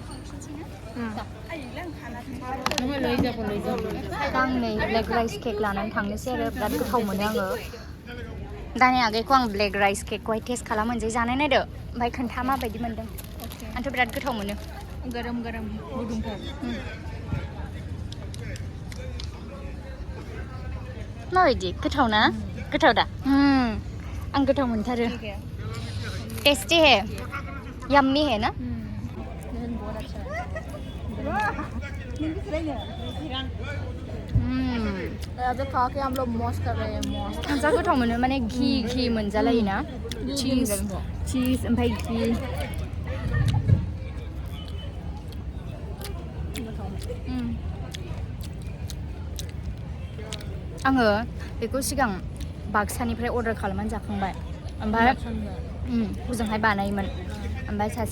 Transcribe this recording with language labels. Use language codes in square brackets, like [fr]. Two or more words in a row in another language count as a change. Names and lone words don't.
[brx] आं नै [en] black rice cake [brx] लानानै थांनोसै आरो बिराद गोथाव मोनो आङो दानि आगैखौ आं [en] black rice [brx] केकखौहाय टेस्ट खालामनोसै जानाय नायदो ओमफ्राय खोन्था माबायदि मोनदों आंथ' बिराद गोथाव मोनो गरम गुदुंथार [hi] माबायदि गोथाव ना गोथाव दा आं गोथाव मोनथारो टेस्टी है यम्मी है ना अभी खा के हम लोग मौज कर रहे हैं मौज [brx] जा गोथाव मोनो माने घी मोनजालायोना चीज ओमफ्राय घी आङो बेखौ सिगां बाक्सानिफ्राय अर्डार खालामनानै जाखांबाय ओमफ्राय हजोंहाय बानायोमोन ओमफ्राय सासे